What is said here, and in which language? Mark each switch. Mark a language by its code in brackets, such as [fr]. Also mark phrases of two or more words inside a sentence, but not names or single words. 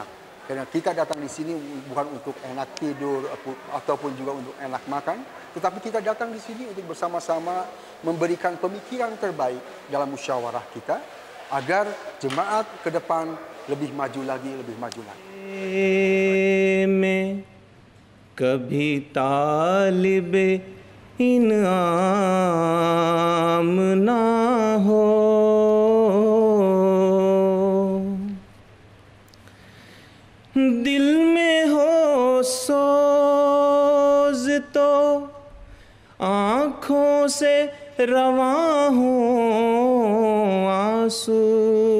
[id] Karena kita datang di sini bukan untuk enak tidur ataupun juga untuk enak makan, tetapi kita datang di sini untuk bersama-sama memberikan pemikiran terbaik dalam musyawarah kita agar jemaat ke depan lebih maju lagi, lebih maju lagi. [ur] میں کبھی طالب انعام نہ ہو، دل میں ہو سوز تو آنکھوں سے رواں ہو آنسو.